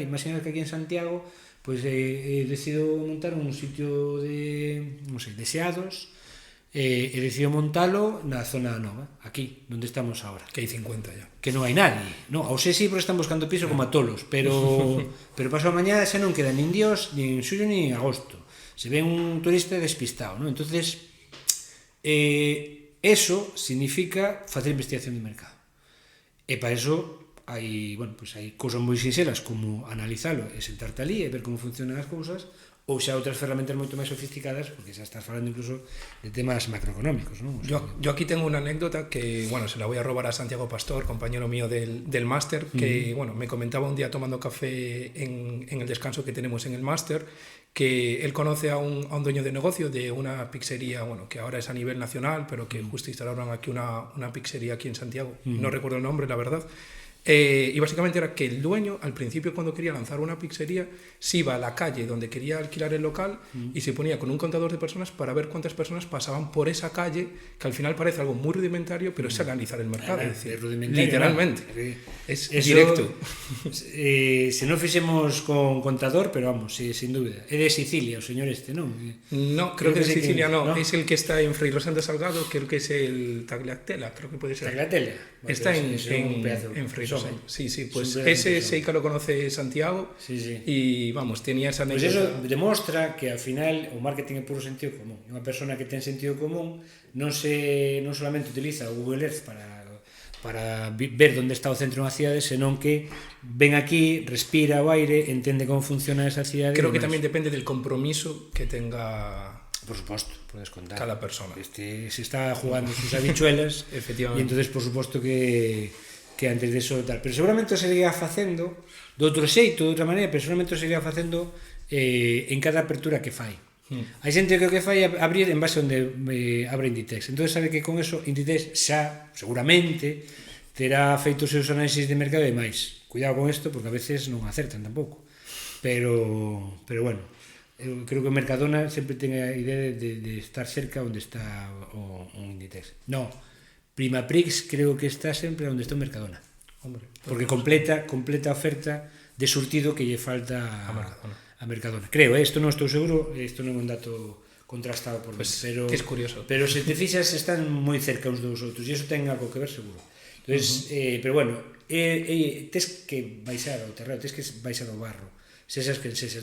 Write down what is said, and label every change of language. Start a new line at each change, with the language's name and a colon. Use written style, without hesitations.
Galician: Imaginad que aquí en Santiago, pois decido montar un sitio de, non sei, de xeados, e decido montalo na zona nova, aquí, onde estamos agora. Que hai 50 ya. Que non hai nadie. No, ao sei sí, porque están buscando piso como a tolos, pero pasado mañá xa non queda nin Dios, nin xullo, nin agosto. Se ve un turista despistado, non? Entonces, eso significa facer investigación de mercado. E para eso hai cousas moi sinxelas como analizalo e sentarte ali e ver como funcionan as cousas, ou xa outras ferramentas moito máis sofisticadas, porque xa estás falando incluso de temas macroeconómicos, ¿no?
Spanish: Yo aquí tengo una anécdota que, bueno, se la voy a robar a Santiago Pastor, compañero mío del máster, que, bueno, me comentaba un día tomando café en el descanso que tenemos en el máster, que él conoce a un dueño de negocio de una pizzería, bueno, que ahora es a nivel nacional, pero que justo instalaron aquí una pizzería aquí en Santiago, no recuerdo el nombre, la verdad. Y básicamente era que el dueño, al principio, cuando quería lanzar una pizzería, se iba a la calle donde quería alquilar el local y se ponía con un contador de personas para ver cuántas personas pasaban por esa calle, que al final parece algo muy rudimentario, pero es analizar el mercado. Es decir, literalmente. Es directo.
Galician: Se non fixemos con contador, pero vamos, sin dúbida. É de Sicilia, o señor este, non?
Spanish: No, creo que de Sicilia no. Es el que está en Fray Rosendo Salgado, creo que es el Tagliatella, creo que puede ser. Tagliatella. Está en Fray Rosendo. Sí, pues ese Seica lo conoce Santiago. Sí. Y vamos, tenía esa anécdota.
Galician: Pues eso demostra que ao final o marketing é puro sentido común. Unha persona que ten sentido común non solamente utiliza o Google Earth para ver onde está o centro dunha cidade, senón que ven aquí, respira o aire, entende como funciona esa cidade.
Spanish: Creo que tamén depende del compromiso que tenga,
Galician: por suposto, podes contar,
Spanish: cada persona. Se está jugando sus habichuelas, efectivamente.
Galician: E entonces por suposto que antes de eso tal, pero seguramente o seguiría facendo de outro xeito, de outra maneira, pero seguramente o seguiría facendo en cada apertura que fai. Hai xente que o que fai é abrir en base onde abre Inditex, entón sabe que con eso Inditex xa, seguramente, terá feito os seus análisis de mercado e máis. Cuidado con isto, porque a veces non acertan tampouco, pero bueno, eu creo que o Mercadona sempre ten a idea de estar cerca onde está o Inditex. No, Primaprix creo que está sempre onde está o Mercadona.
Spanish: Hombre,
Galician: porque completa a oferta de surtido que lle falta a Mercadona. Creo, isto non estou seguro, isto non é un dato contrastado por mí, pero
Spanish: que es curioso.
Galician: Pero se te fixas están moi cerca uns dos outros e iso ten algo que ver seguro. Entonces, pero bueno, tes que baixar ao terreo, tes que baixar ao barro. Sesas que sesas.